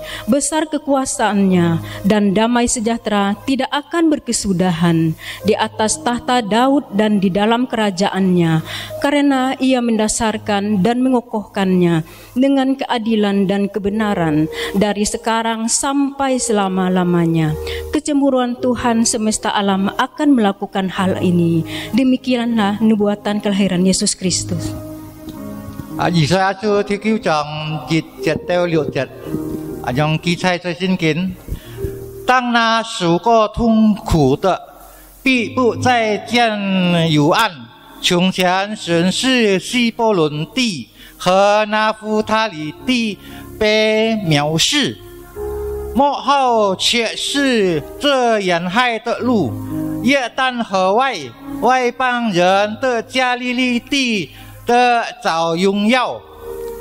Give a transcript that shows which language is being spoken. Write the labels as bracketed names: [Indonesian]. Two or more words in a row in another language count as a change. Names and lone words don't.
[Indonesian] Besar kekuasaannya, dan damai sejahtera tidak akan berkesudahan di atas tahta Daud dan di dalam kerajaannya, karena Ia mendasarkan dan mengokohkannya dengan keadilan dan kebenaran dari sekarang sampai selama-lamanya. Kecemburuan Tuhan semesta alam akan melakukan hal ini. Demikianlah nubuatan kelahiran Yesus Kristus. [Chinese] 以賽亞書第9章1節到6節，用記載在聖經。當那受過痛苦的，必不再見幽暗。從前神是希伯倫地和拿弗他利地被藐視，末後卻是這沿海的路，約旦河外邦人的加利利地的找榮耀。